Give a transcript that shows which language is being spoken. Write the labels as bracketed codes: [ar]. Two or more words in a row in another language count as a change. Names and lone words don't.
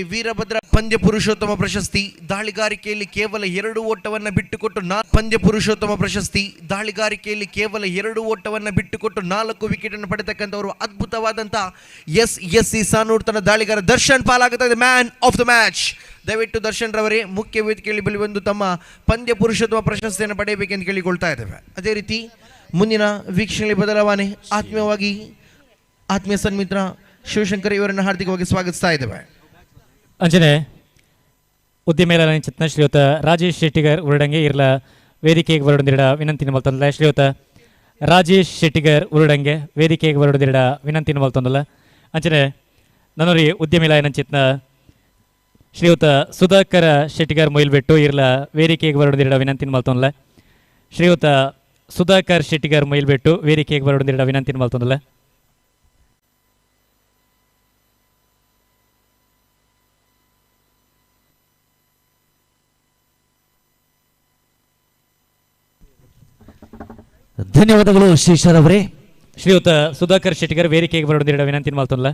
[kn] ವೀರಭದ್ರ ಪಂದ್ಯ ಪುರುಷೋತ್ತಮ ಪ್ರಶಸ್ತಿ ದಾಳಿಗಾರಿಕೆಯಲ್ಲಿ ಕೇವಲ 2 ಓಟವನ್ನು ಬಿಟ್ಟುಕೊಟ್ಟು ಪಂದ್ಯ ಪುರುಷೋತ್ತಮ ಪ್ರಶಸ್ತಿ ದಾಳಿಗಾರಿಕೆಯಲ್ಲಿ ಕೇವಲ 2 ಓಟವನ್ನು ಬಿಟ್ಟುಕೊಟ್ಟು 4 ವಿಕೆಟ್ ಅನ್ನು ಪಡೆತಕ್ಕಂಥವರು ಅದ್ಭುತವಾದಂಥ SSC ಸಾನೂರ್ ತಂಡ ದಾಳಿಗಾರ ದರ್ಶನ್ ಪಾಲಾಗುತ್ತದೆ [en] man of the match. [kn] ದಯವಿಟ್ಟು ದರ್ಶನ್ ರವರೇ ಮುಖ್ಯ ವೇದಿಕೆಯಲ್ಲಿ ಬಳಿ ಬಂದು ತಮ್ಮ ಪಂದ್ಯ ಪುರುಷೋತ್ತಮ ಪ್ರಶಸ್ತಿಯನ್ನು ಪಡೆಯಬೇಕೆಂದು ಕೇಳಿಕೊಳ್ತಾ ಇದ್ದೇವೆ. ಅದೇ ರೀತಿ ಮುಂದಿನ ವೀಕ್ಷಣೆ ಬದಲಾವಣೆ ಆತ್ಮೀಯವಾಗಿ ಆತ್ಮೀಯ ಸನ್ಮಿತ್ರ ಶಿವಶಂಕರ್ ಇವರನ್ನು ಹಾರ್ದಿಕವಾಗಿ ಸ್ವಾಗತಿಸ್ತಾ ಇದ್ದೇವೆ. [tcy] ಅಂಜನೆ ಉದ್ಯಮೇಲ ಚಿತ್ನ ಶ್ರೀಯುತ ರಾಜೇಶ್ ಶೆಟ್ಟಿಗರ್ ಉರುಡಂಗೆ ಇರಲ ವೇದಿಕೆಗೆ ಬರೋದಿರಡ ವಿನಂತಿನ ಮಲ್ತೊಂದಲ್ಲ. ಶ್ರೀಯುತ ರಾಜೇಶ್ ಶೆಟ್ಟಿಗರ್ ಉರುಡಂಗೆ ವೇದಿಕೆಗೆ ಬರೋದಿರಡ ವಿನಂತಿನ ಮಲ್ತೊಂದಲ್ಲ. ಅಂಚನೆ ನನ್ನೊರಿ ಉದ್ಯಮೇಲ ಚಿತ್ನ ಶ್ರೀಯುತ ಸುಧಾಕರ ಶೆಟ್ಟಿಗರ್ ಮೊಯ್ಲ್ಬಿಟ್ಟು ಇರಲ ವೇದಿಕೆಗೆ ಬರೋದಿರಡ ವಿನಂತಿನ ಮಲ್ತೊಂದಲ್ಲ. ಶ್ರೀಯುತ ಸುಧಾಕರ್ ಶೆಟ್ಟಿಗರ್ ಮೊಯ್ಲ್ಬಿಟ್ಟು ವೇದಿಕೆಗೆ ಬರೋದಿರಡ ವಿನಂತಿನ ಮಲ್ತೊಂದಲ್ಲ. [kn] ಧನ್ಯವಾದಗಳು ಶ್ರೀಶರ್ ಅವರೇ. [tcy] ಶ್ರೀಯುತ ಸುಧಾಕರ್ ಶೆಟ್ಟಿಗರ್ ವೇದಿಕೆಗೆ ಬರೋದಿರಡ ವಿನಂತಿನ ಮಲ್ತೊಂದಲ್ಲ.